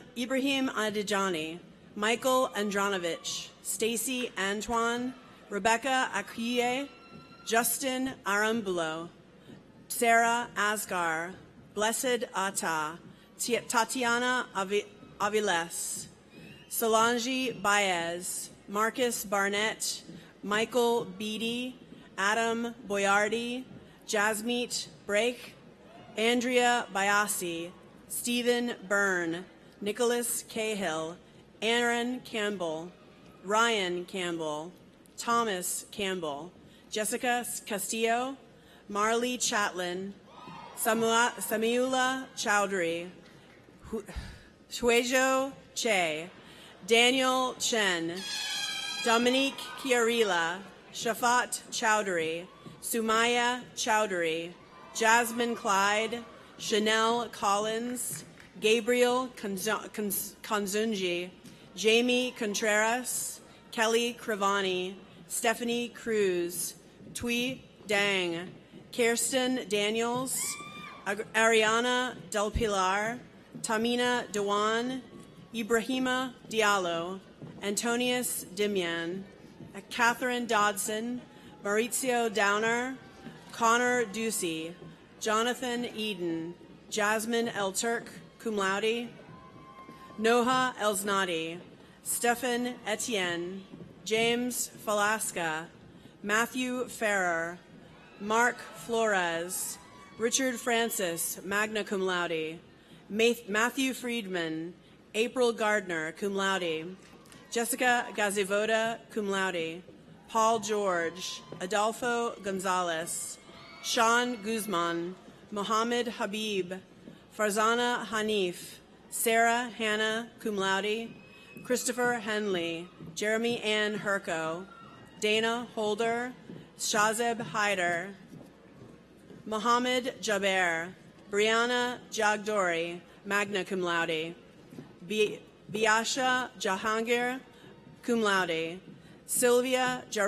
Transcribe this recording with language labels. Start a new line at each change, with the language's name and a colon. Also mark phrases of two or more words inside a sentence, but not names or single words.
English: Adijani, Michael Andranovich, Stacy Antoine, Rebecca Akiye, Justin Arambulo, Sarah Asgar, Blessed Atta, Tatiana Aviles, Solange Baez, Marcus Barnett, Michael Beatty, Adam Boyardi, Jasmeet Brake, Andrea Bayasi, Stephen Byrne, Nicholas Cahill, Aaron Campbell, Ryan Campbell, Thomas Campbell, Jessica Castillo, Marley Chatlin, Samiula Chowdhury, Huejo Che, Daniel Chen, Dominique Chiarilla, Shafat Chowdhury, Sumaya Chowdhury, Jasmine Clyde, Chanel Collins, Gabriel Konzunji, Jamie Contreras, Kelly Crivani, Stephanie Cruz, Tui Dang, Kirsten Daniels, Ariana Del Pilar, Tamina Dewan, Ibrahima Diallo, Antonius Dimian, Catherine Dodson, Maurizio Downer, Connor Ducey, Jonathan Eden, Jasmine El Turk, cum laude, Noha Elsnadi, Stephen Etienne, James Falasca, Matthew Ferrer, Mark Flores, Richard Francis,
Latin: magna cum laude,
English: Matthew Friedman, April Gardner,
Latin: cum laude, Jessica Gazivoda, cum laude,
English: Paul George, Adolfo Gonzalez, Sean Guzman, Mohammed Habib, Farzana Hanif, Sarah Hannah,
Latin: cum laude,
English: Christopher Henley, Jeremy Ann Herco, Dana Holder, Shazeb Haider, Mohammed Jaber, Brianna Jagdori,
Latin: magna cum laude,
English: Biasha Jahangir,
Latin: cum laude,
English: Sylvia